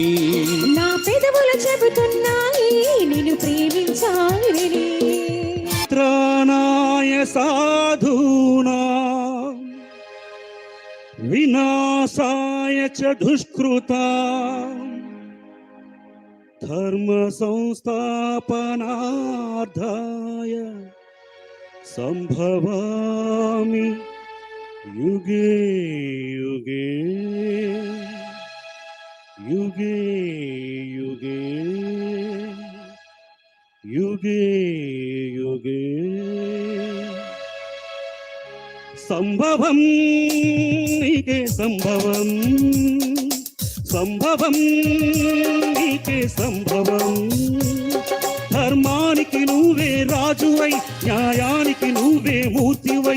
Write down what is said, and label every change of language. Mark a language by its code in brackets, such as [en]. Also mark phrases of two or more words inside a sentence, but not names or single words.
[te] నా పెదవులు చెబుతున్నాయి నిన్ను ప్రేమించాలని. [sa] త్రాణాయ సాధూనా వినాశాయ చ దుష్కృతా, ధర్మ సంస్థాపనార్థాయ సంభవామి యుగే యుగే, యుగే యుగే, యుగే యుగే. [te] సంభవం నీకే సంభవం, సంభవం నీకే సంభవం. ధర్మానికి నువ్వే రాజువై, న్యాయానికి నువ్వే మూర్తివై.